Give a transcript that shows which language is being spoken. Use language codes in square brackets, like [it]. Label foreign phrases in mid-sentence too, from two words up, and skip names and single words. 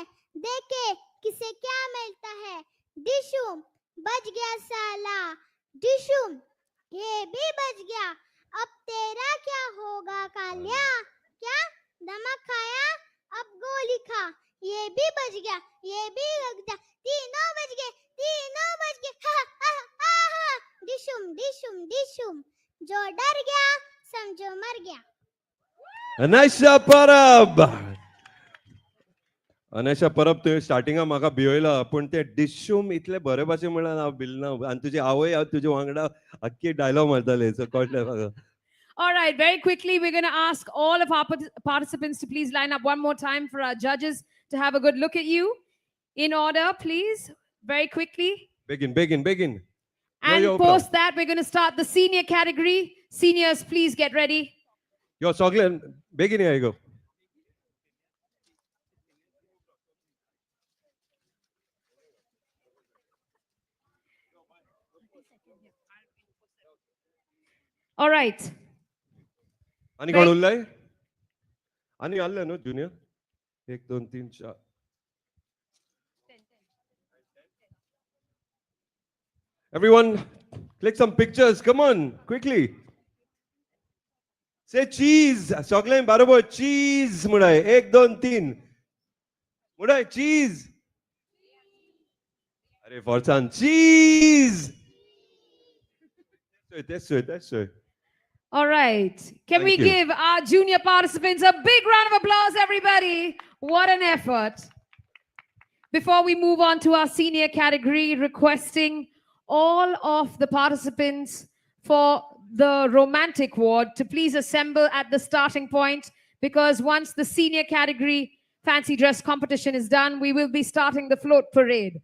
[hi] देखे किसे क्या मिलता है. डिशुम बच गया साला. डिशुम ये भी बच गया. अब तेरा क्या होगा कालिया? क्या नमक खाया अब गोली खा. ये भी बच गया, ये भी बच गया. तीनों बच गए. हा हा हा हा. डिशुम जो डर गया समझो मर गया. [kok] Anisha Parab. Anisha Parab तुवें स्टार्टिंगा म्हाका भियेला पूण ते डिशूम इतले बरे भाशेन म्हणल्यार हांव भिलना आनी तुजी आवय तुजे वांगडा आख्खी डायलॉग मारताली सो कळ्ळें म्हाका. [en] All right, very quickly, we're going to ask all of our participants to please line up one more time for our judges to have a good look at you. In order, please, very quickly. Begin. And yo, post that, we're going to start the senior category. Seniors, please get ready. [kok] Yo, सगळे बेगीन या गो. [en] All right. [kok] आनी कोण उरलाय? आनी आसले न्हू जुनियर? [en] 1 2 3 4. Everyone, click some pictures. Come on, quickly. Say cheese. [kok] सगळे बरोबर cheese मुडाय. 1 2 3. मुडाय cheese. अरे फॉर्सान cheese. [en] That's it. All right. Can Thank we you. give our junior participants a big round of applause, everybody? What an effort. Before we move on to our senior category, requesting all of the participants for the romantic ward to please assemble at the starting point, because once the senior category fancy dress competition is done, we will be starting the float parade.